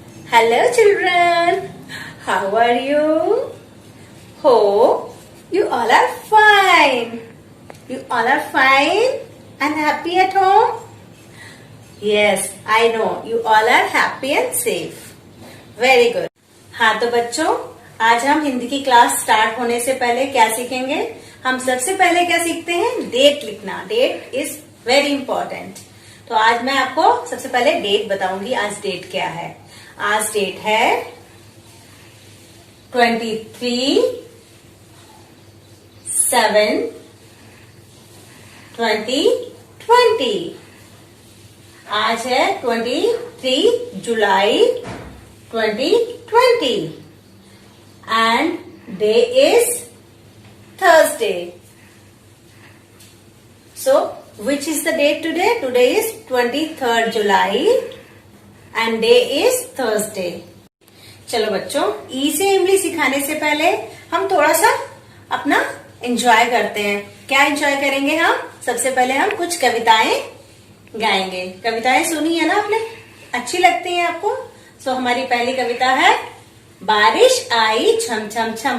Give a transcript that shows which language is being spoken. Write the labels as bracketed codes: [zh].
[en] Hello children, how are you? Hope you all are fine. You all are fine and happy at home? Yes, I know you all are happy and safe. Very good. [hi] हाँ तो बच्चों, आज हम हिंदी की class start होने से पहले क्या सीखेंगे? हम सबसे पहले क्या सीखते हैं? डेट लिखना. [en] Date is very important. [hi] तो आज मैं आपको सबसे पहले डेट बताऊंगी. आज डेट क्या है? आज डेट है 23/7/2020. आज है 23 जुलाई 2020 [en] and day is Thursday. So, which is the date today? Today is 23rd July and day is Thursday. [hi] चलो बच्चों, ई से इमली सिखाने से पहले हम थोड़ा सा अपना एंजॉय करते हैं. क्या एंजॉय करेंगे हम? सबसे पहले हम कुछ कविताएं गाएंगे. कविताएं सुनी है ना आपने? अच्छी लगती हैं आपको? सो हमारी पहली कविता है बारिश आई छम छम छम.